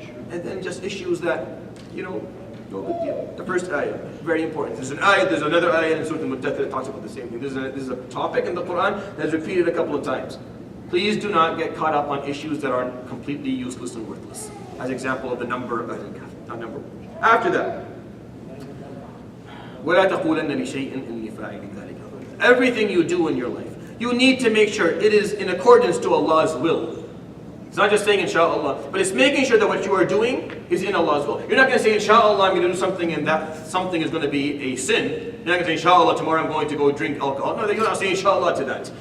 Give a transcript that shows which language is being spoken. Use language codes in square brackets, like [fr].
[en] And then just issues that, no big deal. The first ayah, very important. There's another ayah in Surat Al-Mudaththir that talks about the same thing. This is a topic in the Quran that is repeated a couple of times. Please do not get caught up on issues that are completely useless and worthless. As example of the number of Al-Kahf, not number one. After that, [ar] وَلَا تَقُولَنَّ لِشَيْءٍ إِنِّي فَاعِلٌ ذَلِكَ. [en] Everything you do in your life, you need to make sure it is in accordance to Allah's will. It's not just saying inshaAllah, but it's making sure that what you are doing is in Allah's will. You're not going to say inshaAllah I'm going to do something and that something is going to be a sin. You're not going to say inshaAllah tomorrow I'm going to go drink alcohol. No, you're not saying inshaAllah to that.